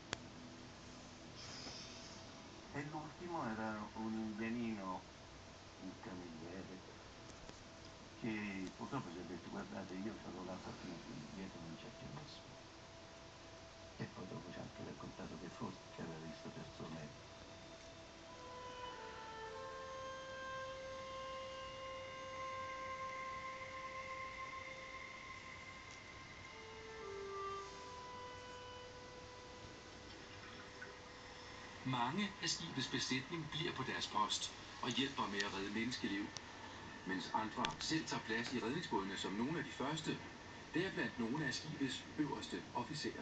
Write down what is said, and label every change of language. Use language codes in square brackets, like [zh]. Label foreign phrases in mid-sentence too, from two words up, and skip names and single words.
[it] E l'ultimo era un indianino, un cameriere, che purtroppo ci ha detto guardate io ho l'acqua fino qui, dietro non c'è più nessuno. E poi dopo ci ha anche raccontato che forse aveva visto persone. [da] Mange af skibets besætning bliver på deres post og hjælper med at redde menneskeliv, mens andre selv tager plads i redningsbådene som nogle af de første, deriblandt nogle af skibets øverste officerer.